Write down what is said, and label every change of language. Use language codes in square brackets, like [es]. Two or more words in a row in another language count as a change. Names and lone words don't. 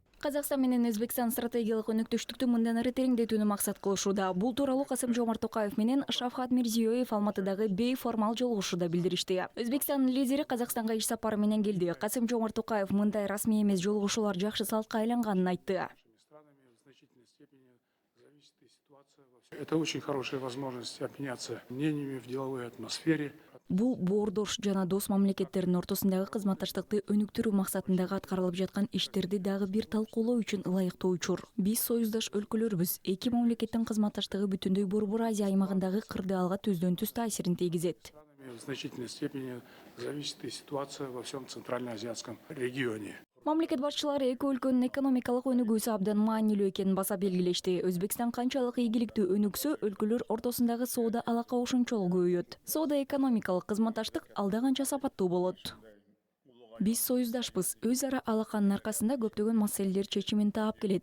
[ky] Қазақстан менен Өзбекстан стратегиялык өнөктөштүктү мындан ары тереңдетүүнү максат кылышууда. Бул тууралуу Касым-Жомарт Токаев менен Шавкат Мирзиёев Алматыдагы бейформал жолугушууда билдиришти. Өзбекстандын лидери Казакстанга иш сапары менен келди. Касым-Жомарт Токаев мындай расмий эмес жолугушуулар жакшы салтка айланганын айтты. [ru] Это очень хорошая возможность обменяться мнениями в деловой атмосфере. [ky] Бул боордош жана дос мамлекеттердин ортосундагы кызматташтыкты өнүктүрүү максатындагы аткарылып жаткан иштерди дагы бир талкуулоо үчүн ылайыктуу учур. Биз союздаш өлкөлөрбүз. Эки мамлекеттин кызматташтыгы бүтүндөй Борбор Азия аймагындагы кырдаалга түздөн-түз таасирин тийгизет. [ru] В значительной степени зависит и ситуация во всем центральноазиатском регионе. [ky] Мамлекет башчылары эки өлкөнүн экономикалык өнүгүүсү абдан маанилүү экенин баса белгилешти. Өзбекстан канчалык ийгиликтүү өнүксө, өлкөлөр ортосундагы соода алака ошончолук көбөйөт. Соода экономикалык кызматташтык алда канча сапаттуу болот. Биз союздашпыз. Өз ара алаканын аркасында көптөгөн маселелер чечимин таап келет.